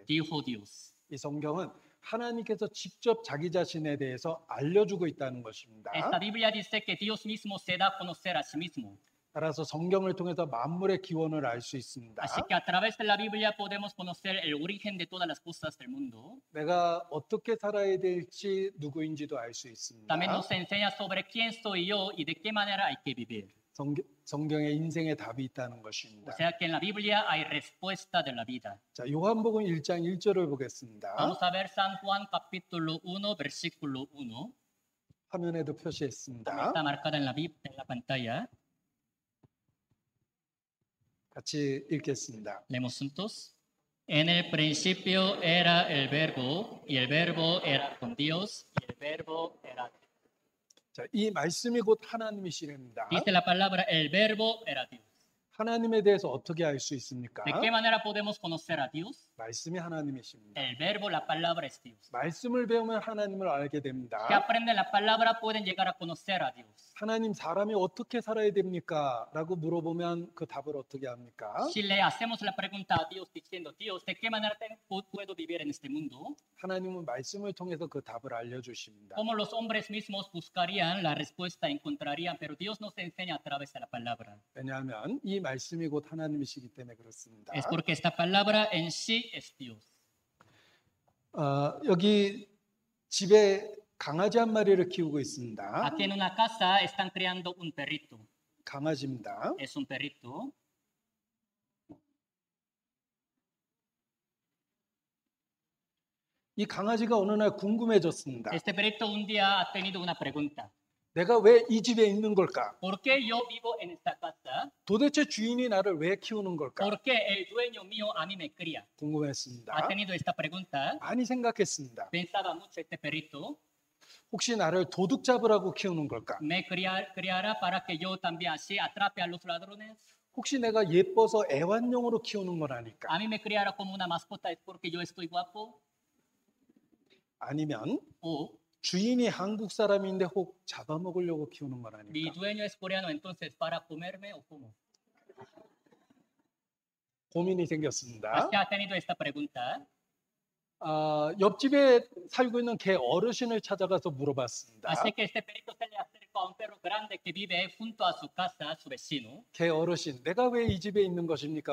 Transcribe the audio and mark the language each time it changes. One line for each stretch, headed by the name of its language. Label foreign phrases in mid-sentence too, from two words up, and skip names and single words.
Spanish: Dijo Dios.
Korean: 이 성경은 하나님께서 직접 자기 자신에 대해서 알려주고 있다는 것입니다.
Spanish: Esta Biblia dice que Dios mismo se da a conocer a sí mismo.
Korean: 따라서 성경을 통해서 만물의 기원을 알 수 있습니다.
Spanish: Así que a través de la Biblia podemos conocer el origen de todas las cosas del mundo.
Korean: 내가 어떻게 살아야 될지 누구인지도 알 수 있습니다.
Spanish: También nos enseña sobre quién soy yo y de qué manera hay que vivir.
Korean: 성경에 인생의 답이 있다는
Spanish: O
Korean: 것입니다.
Spanish: sea que en la Biblia hay respuesta de la vida.
Korean: 자, 요한복음 1장 1절을 보겠습니다.
Spanish: Vamos a ver San Juan capítulo 1, versículo 1.
Korean: 화면에도
Spanish: También
Korean: 표시했습니다.
Spanish: está marcada en la pantalla.
Korean: 같이 읽겠습니다.
Spanish: Leemos juntos. En el principio era el verbo, y el verbo era con Dios, y el verbo era Dios.
Korean: 자, 이 말씀이 곧 하나님이시랍니다.
Spanish: Dice la palabra, el verbo era Dios.
Korean: 하나님에 대해서 어떻게 알 수 있습니까?
Spanish: ¿De qué manera podemos conocer a Dios?
Korean: 말씀이 하나님이십니다.
Spanish: El verbo, la palabra es Dios.
Korean: 말씀을 배우면 하나님을 알게 됩니다.
Spanish: Que aprenden la palabra pueden llegar a conocer a Dios.
Korean: 하나님 사람이 어떻게 살아야 됩니까? 라고 물어보면 그 답을 어떻게 합니까?
Spanish: Si le hacemos la pregunta a Dios diciendo, Dios, ¿de qué manera puedo vivir en este mundo?
Korean: 하나님은 말씀을 통해서 그 답을 알려주십니다.
Spanish: Como los hombres mismos buscarían la respuesta, encontrarían, pero Dios nos enseña a través de la palabra.
Korean: 왜냐하면 이 말씀이 곧 하나님이시기 때문에 그렇습니다.
Spanish: Es porque esta palabra en sí es Dios.
Korean: 여기 집에 강아지 한 마리를 키우고 있습니다.
Spanish: Aquí en una casa están criando un perrito.
Korean: 강아지입니다.
Spanish: Es un perrito.
Korean: 이 강아지가 어느 날 궁금해졌습니다.
Spanish: Este perrito un día ha tenido una pregunta.
Korean: 내가 왜 이 집에 있는 걸까?
Spanish: ¿Por qué yo vivo en esta casa?
Korean: 도대체 주인이 나를 왜 키우는 걸까?
Spanish: ¿Por qué el dueño mío a mí me cría?
Korean: 궁금했습니다.
Spanish: Ha tenido esta pregunta.
Korean: 많이 생각했습니다.
Spanish: Pensaba mucho este perrito.
Korean: 혹시 나를 도둑 잡으라고 키우는 걸까?
Spanish: ¿Me criará para que yo también así atrape a los ladrones?
Korean: 혹시 내가 예뻐서 애완용으로 키우는 건 아닐까?
Spanish: ¿A mí me criará como una mascota es porque yo estoy guapo?
Korean: 아니면
Spanish: ¿O
Korean: 주인이 한국 사람인데 혹 잡아먹으려고 키우는 건
Spanish: mi
Korean: 아닐까?
Spanish: dueño es coreano entonces para comerme o cómo?
Korean: 고민이 생겼습니다.
Spanish: Así ha tenido esta pregunta.
Korean: 옆집에 살고 있는 개 어르신을 찾아가서 물어봤습니다.
Spanish: Así que este perrito se le acerca a un perro grande que vive junto a su casa, su vecino.
Korean: 개 어르신, 내가 왜 이 집에 있는 것입니까?